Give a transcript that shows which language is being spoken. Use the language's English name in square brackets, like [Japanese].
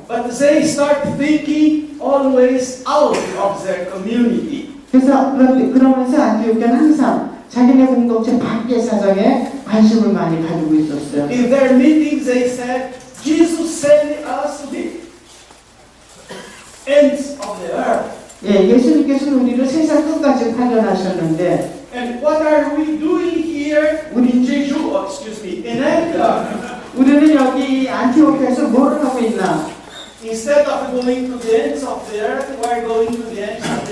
[English] But they start thinking always out of their community. [Korean] 그래서 그러면서 안티오키아는 항상 자기네 공동체 밖의 사정에 관심을 많이 가지고 있었어요. [English] In their meetings, they said, "Jesus sent us to the ends of the earth." [Korean] 예, 예수님께서는 우리를 세상 끝까지 파견하셨는데. [English] And what are we doing here in Jeju? In Antioch? [Korean] 우리는 여기 안티오키아에서 뭐를 하고 있나? [English] Instead of going to the ends of the earth, we are going to the ends